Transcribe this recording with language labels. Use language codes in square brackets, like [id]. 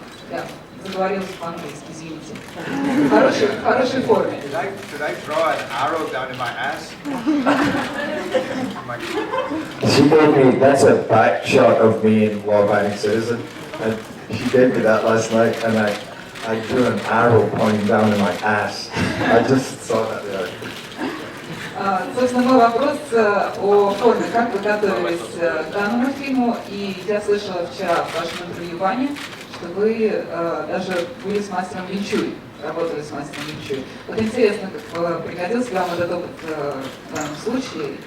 [ru] Yeah, заговорил по-английски, извините. В хорошей форме. [en] Did I draw an arrow down in my ass? She gave me, that's a back shot of me in Law Abiding Citizen, and she gave me that last night, and I drew an arrow pointing down in my ass. I just saw that there. [ru] Собственно, мой вопрос о форме. Как вы готовились к данному фильму? И я слышала вчера в вашем интервью Ване, что вы даже были с мастером Винчуй, работали с мастером Винчуй. Вот интересно, как пригодился вам этот опыт в данном случае?